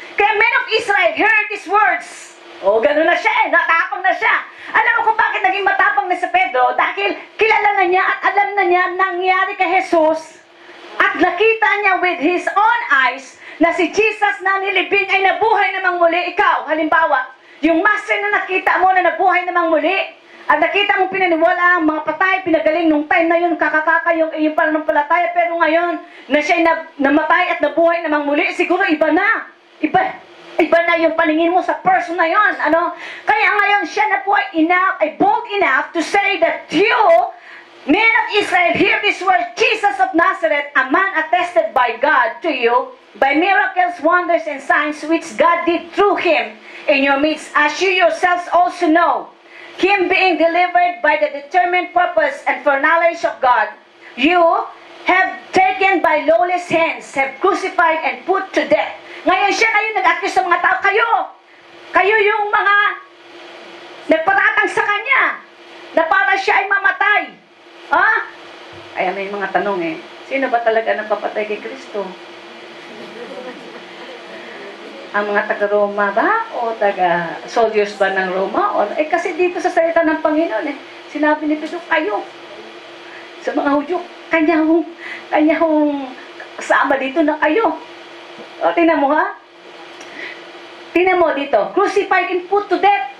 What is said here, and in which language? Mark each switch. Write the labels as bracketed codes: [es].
[tl] Kaya [en] men of Israel, heard these words. [tl] Ganun na siya natapang na siya. Alam mo kung bakit naging matapang na si Pedro? Dahil kilala na niya at alam na niya nangyari kay Jesus. At nakita niya [en] with his own eyes [tl] na si Jesus na nilibing ay nabuhay namang muli. Ikaw, halimbawa, yung master na nakita mo na nabuhay namang muli, at nakita mong pinaniwala ang mga patay, pinagaling nung time na yun, kakakaka yung pananampalataya, pero ngayon, na siya'y namatay at nabuhay namang muli, siguro iba na. Iba na yung paningin mo sa person na yun. Kaya ngayon, siya na po ay [en] bold enough to say that you, men of Israel, hear this word, Jesus of Nazareth, a man attested by God to you, by miracles, wonders, and signs which God did through him in your midst, as you yourselves also know. Him being delivered by the determined purpose and foreknowledge of God, you have taken by lawless hands, have crucified and put to death. [tl] Ngayon siya kayo nag-accuse sa mga tao. Kayo yung mga nagparatang sa kanya na para siya ay mamatay. Ay, may mga tanong sino ba talaga nagpapatay kay Kristo? Ang mga taga-Roma ba? O taga-soldiers ba ng Roma? Kasi dito sa salita ng Panginoon, sinabi ni Pedro, kayo. Sa mga Hudyo, kanya hong kasama dito na kayo. Tingnan mo Tingnan mo dito, [en] crucified and put to death.